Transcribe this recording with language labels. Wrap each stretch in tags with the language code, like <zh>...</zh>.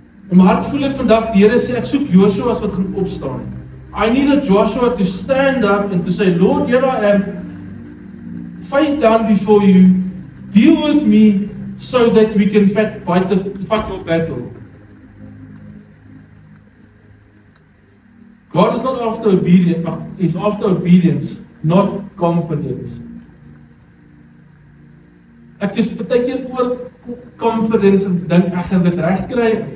<af>In my hart voel ek vandag die Here sê ek soek Joshua's wat gaan opstaan.</af> <en>I need a Joshua to stand up and to say, Lord, here I am, face down before you, deal with me so that we can fight your battle. God is not after obedience, but He's after obedience, not confidence.</en> <af>Ek is baie keer oor confidence en dink ek gaan dit reg kry.</af>